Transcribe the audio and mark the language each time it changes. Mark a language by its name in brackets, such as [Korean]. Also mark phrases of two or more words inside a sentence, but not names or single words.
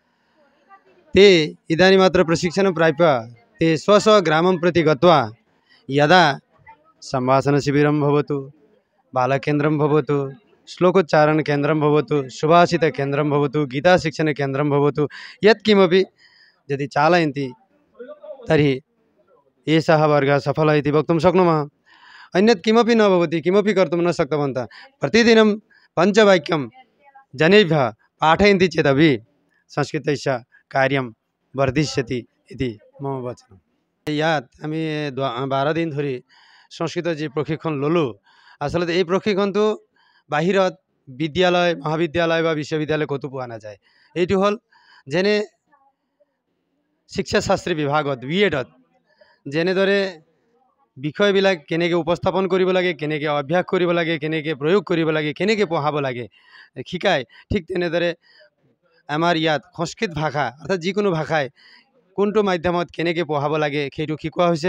[Sanskrit] ते इदानीम् अत्र प्रशिक्षणं प्राप्य ते स्वग्रामं प्रति गत्वा यदा सम्भाषणशिबिरं भवतु, बालकेन्द्रं भवतु, श्लोकोच्चारणकेन्द्रं भवतु, सुभाषितकेन्द्रं भवतु, गीताशिक्षणकेन्द्रं भवतु, यत्किमपि यदि चालयन्ति तर्हि एषः वर्गः सफलः इति वक्तुं शक्नुमः। अन्यत् किमपि न भवति, किमपि कर्तुं न शक्तवन्तः। प्रतिदिनं पञ्चवाक्यं जनेभ्यः पाठयन्ति चेदपि संस्कृतस्य कार्यं वर्धिष्यति इति मम वचनं। [Assamese] ইয়াত আমি 12 দিন ধৰি সংস্কৃতৰ যি প্ৰশিক্ষণ ল'লোঁ, আচলতে এই প্ৰশিক্ষণটো বাহিৰত বিদ্যালয়, মহাবিদ্যালয় বা বিশ্ববিদ্যালয় ক'তো পোৱা নাযায়। এইটো হ'ল যেনে শিক্ষাশাস্ত্ৰী বিভাগত BEdত যেনেদৰে বিষয়বিলাক কেনেকৈ উপস্থাপন কৰিব লাগে, কেনেকৈ অভ্যাস কৰিব লাগে, কেনেকৈ প্ৰয়োগ কৰিব লাগে, কেনেকৈ পঢ়াব লাগে শিকায়, ঠিক তেনেদৰে আমাৰ ইয়াত সংস্কৃত ভাষা অৰ্থাৎ যিকোনো ভাষাই কোনটো মাধ্যমত কেনেকৈ পঢ়াব লাগে সেইটো শিকোৱা হৈছে।